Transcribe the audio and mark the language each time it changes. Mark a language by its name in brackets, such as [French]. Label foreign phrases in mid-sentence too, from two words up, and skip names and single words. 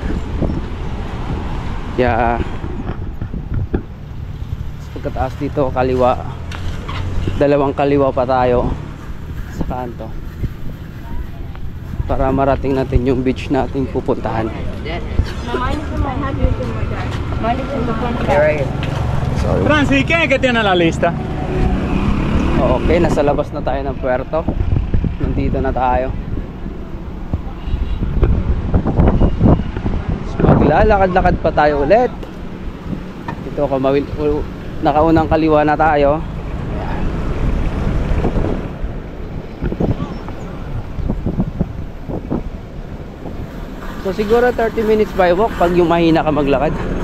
[Filipino] Kaya pagkataas dito kaliwa, dalawang kaliwa pa tayo sa kanto para marating natin yung beach natin pupuntahan. Francis, [Spanish] ¿quién es que tiene la lista? [Filipino] Okay, nasa labas na tayo ng puerto. Nandito na tayo. Maglalakad-lakad pa tayo ulit. Ito, nakaunang kaliwa na tayo. So siguro 30 [English] minutes by walk [Filipino] pag yung mahina ka maglakad.